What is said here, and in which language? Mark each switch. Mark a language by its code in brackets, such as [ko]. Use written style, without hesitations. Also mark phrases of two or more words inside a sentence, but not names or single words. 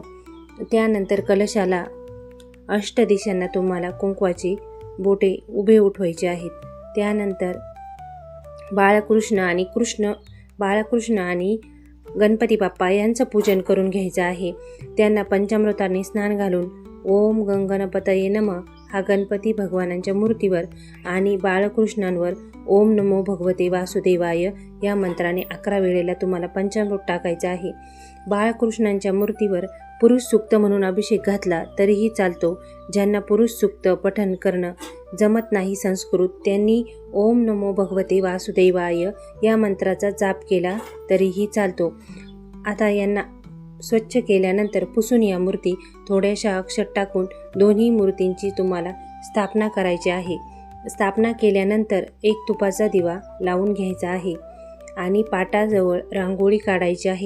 [mr] त्यानंतर कलशाला अष्टदिशांना तुम्हाला कुंकवाची बोटे उभे उठवायचे आहेत. त्यानंतर बाळकृष्ण आणि गणपती बाप्पा यांचं पूजन करून घ्यायचं आहे. त्यांना पंचामृताने स्नान घालून [sa] ओम गणपतये नमः [mr] हा गणपती भगवानांच्या मूर्तीवर आणि बाळकृष्णांवर [sa] ओम नमो भगवते वासुदेवाय [mr] या मंत्राने 11 वेळेला तुम्हाला पंचामृत टाकायचं आहे. बाळकृष्णांच्या मूर्तीवर पुरुष सूक्त म्हणून अभिषेक घातला तरीही चालतो. ज्यांना पुरुष सूक्त पठण करणं जमत नाही संस्कृत, त्यांनी [sa] ओम नमो भगवते वासुदेवाय [mr] या मंत्राचा जाप केला तरीही चालतो. आता यांना स्वच्छ केल्यानंतर पुसून या मूर्ती थोड्याशा अक्षत टाकून दोन्ही मूर्तींची तुम्हाला स्थापना करायची आहे. स्थापना केल्यानंतर एक तुपाचा दिवा लावून घ्यायचा आहे आणि पाटाजवळ रांगोळी काढायची आहे.